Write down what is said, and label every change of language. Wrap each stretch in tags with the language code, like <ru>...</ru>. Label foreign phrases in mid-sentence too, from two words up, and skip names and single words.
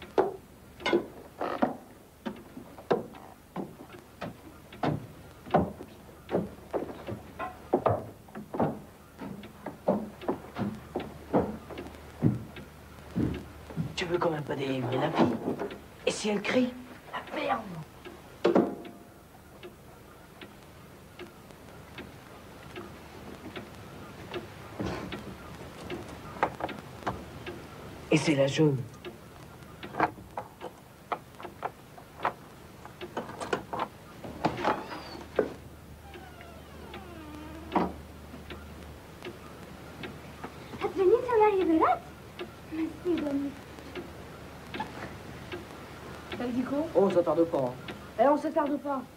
<fr>Tu veux quand même pas délivrer la fille? Et si elle crie? La merde! Et c'est la jaune.</fr> <ro>Ați venit să-l eliberați? Mersi, domnule.</ro> <fr>T'as dit quoi? Oh, on s'attarde pas. Hein. Eh, on s'attarde pas.</fr>